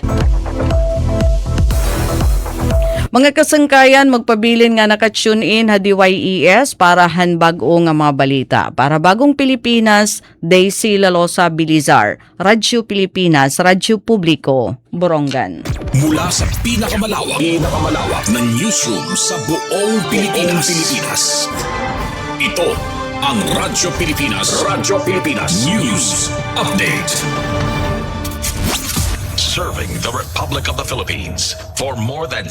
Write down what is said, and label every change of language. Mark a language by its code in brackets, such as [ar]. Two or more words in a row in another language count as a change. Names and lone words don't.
[war] Mga kasangkayan, magpabilin nga naka-tune in ha DYES para hanbag-o nga mga balita. Para Bagong Pilipinas, Daisy Lalosa Bilizar, Radyo Pilipinas, Radyo Publiko, Borongan. [tl] Mula sa pinakamalawak na newsroom sa buong Pilipinas. Ito ang Radyo Pilipinas. [en] News Update. Serving the Republic of the Philippines for more than